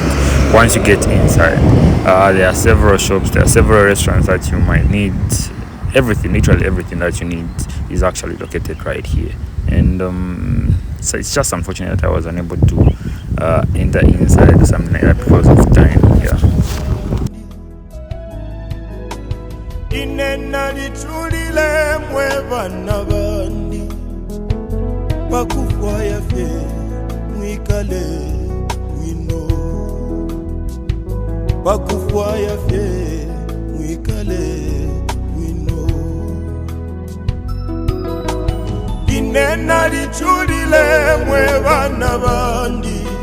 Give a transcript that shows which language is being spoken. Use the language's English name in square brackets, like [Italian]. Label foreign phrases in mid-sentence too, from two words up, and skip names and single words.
[English] Once you get inside, there are several shops, there are several restaurants that you might need. Everything, literally everything that you need is actually located right here. And so it's just unfortunate that I was unable to enter inside or something like that because of time. Yeah. [Bemba] Inena lichulile mwebana bandi bakufwa yafe mwikale wino bakufwa yafe mwikale wino Inena lichulile mwebana bandi